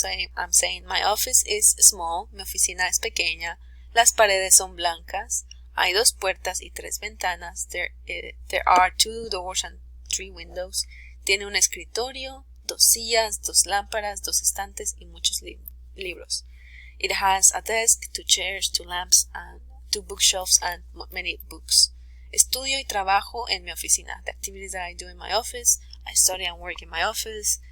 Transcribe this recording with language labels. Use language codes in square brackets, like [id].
[en] So I'm saying my office is small, [es] mi oficina es pequeña, las paredes son blancas, hay 2 puertas y 3 ventanas, [en] there are 2 doors and 3 windows, [es] tiene un escritorio, 2 sillas, 2 lámparas, 2 estantes y muchos libros. [en] It has a desk, 2 chairs, 2 lamps, and 2 bookshelves and many books. [es] Estudio y trabajo en mi oficina. [en] The activities that I do in my office, I study and work in my office.